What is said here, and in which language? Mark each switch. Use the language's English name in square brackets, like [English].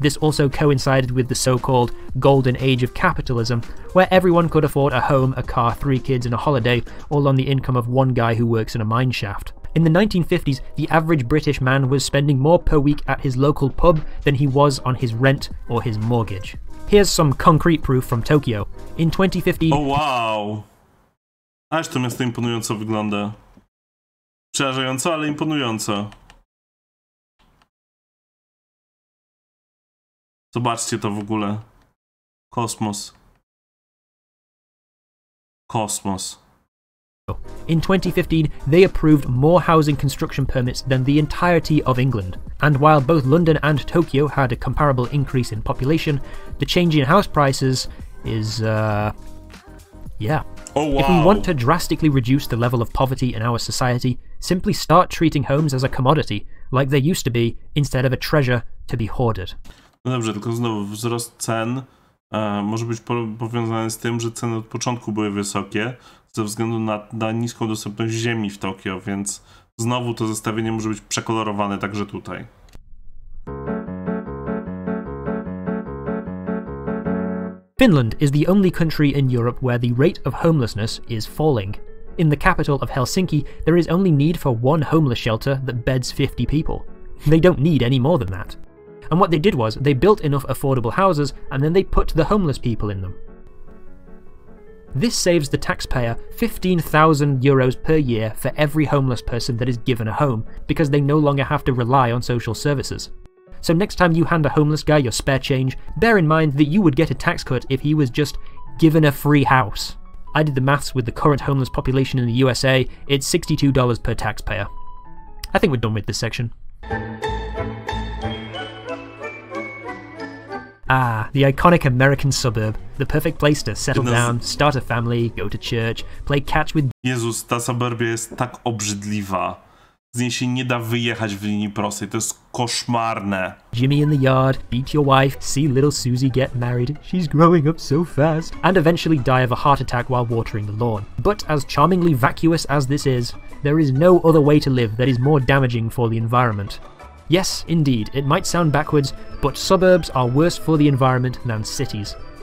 [English] This also coincided with the so-called golden age of capitalism, where everyone could afford a home, a car, 3 kids and a holiday, all on the income of one guy who works in a mine shaft. In the 1950s, the average British man was spending more per week at his local pub than he was on his rent or his mortgage. Here's some concrete proof from Tokyo. In 2015... [Polish] O wow! Aż to miasto imponująco wygląda. Przerażająco, ale imponująco. Zobaczcie to w ogóle. Kosmos. Kosmos. [English] In 2015, they approved more housing construction permits than the entirety of England. And while both London and Tokyo had a comparable increase in population, the change in house prices is, yeah. Oh, wow. If we want to drastically reduce the level of poverty in our society, simply start treating homes as a commodity, like they used to be, instead of a treasure to be hoarded. [Polish] No dobrze, tylko znowu wzrost cen może być powiązany z tym, że ceny od początku były wysokie ze względu na niską dostępność ziemi w Tokio, więc znowu to zestawienie może być przekolorowane także tutaj. [English] Finland is the only country in Europe where the rate of homelessness is falling. In the capital of Helsinki, there is only need for one homeless shelter that beds 50 people. They don't need any more than that. And what they did was, they built enough affordable houses and then they put the homeless people in them. This saves the taxpayer €15,000 per year for every homeless person that is given a home, because they no longer have to rely on social services. So next time you hand a homeless guy your spare change, bear in mind that you would get a tax cut if he was just given a free house. I did the maths with the current homeless population in the USA, it's $62 per taxpayer. I think we're done with this section. Ah, the iconic American suburb. The perfect place to settle down, start a family, go to church, play catch with... [Polish] Jezus, ta suburbia jest tak obrzydliwa. Z niej się nie da wyjechać w linii prostej. To jest koszmarne. [English] Jimmy in the yard, beat your wife, see little Susie get married, she's growing up so fast, and eventually die of a heart attack while watering the lawn. But as charmingly vacuous as this is, there is no other way to live that is more damaging for the environment. Yes, indeed, it might sound backwards, but suburbs are worse for the environment than cities.